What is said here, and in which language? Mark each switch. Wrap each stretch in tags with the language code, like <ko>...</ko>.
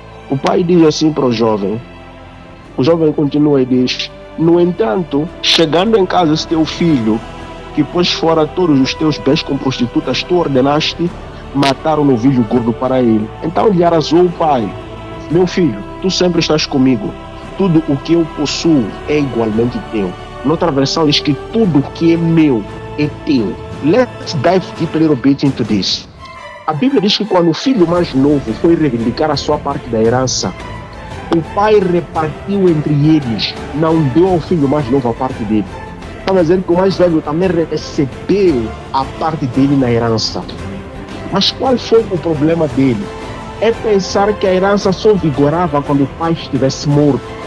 <pt>O pai diz assim para o jovem continua e diz: no entanto, chegando em casa esse teu filho, que pôs fora todos os teus bens com prostitutas, tu ordenaste matar um novilho gordo para ele. Então lhe arrasou o pai: meu filho, tu sempre estás comigo, tudo o que eu possuo é igualmente teu. Noutra versão diz que tudo o que é meu é teu.</pt> <en>Let's dive deep a little bit into this.</en> <pt>A Bíblia diz que quando o filho mais novo foi reivindicar a sua parte da herança, o pai repartiu entre eles, não deu ao filho mais novo a parte dele. Estava dizendo que o mais velho também recebeu a parte dele na herança. Mas qual foi o problema dele? É pensar que a herança só vigorava quando o pai estivesse morto.</pt>